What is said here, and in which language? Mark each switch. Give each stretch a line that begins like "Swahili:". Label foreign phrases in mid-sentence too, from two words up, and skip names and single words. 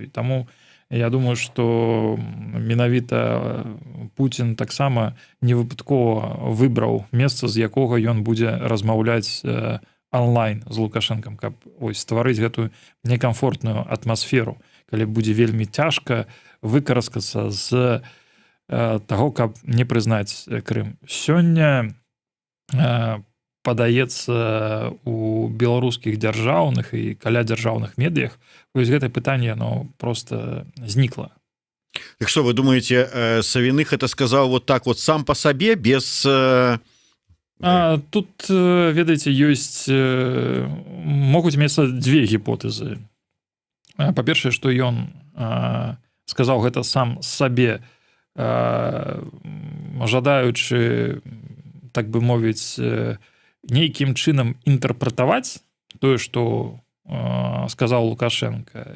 Belarusian: І таму я думаю, што менавіта Пуцін таксама невыпадкова выбраў месца, з якога ён будзе размаўляць онлайн з Лукашэнкам, каб стварыць гэтую некамфортную атмасферу, калі будзе вельмі цяжка выкараскацца з таго, каб не прызнаць Крым. Сёння падаецца у беларускіх дзяржаўных і каля дзяржаўных медыях вось гэтае пытанне,
Russian: оно просто
Belarusian: знікла.
Russian: Так что вы думаете, Савіных это сказаў вот так вот сам по сабе без
Belarusian: тут, ведаеце, ёсць могуць мецца дзве гіпотэзы. Па-першае, што ён сказаў гэта сам сабе, жадаючы, так бы мовіць, нейкім чынам інтэрпрэтаваць тое, што сказаў Лукашенко.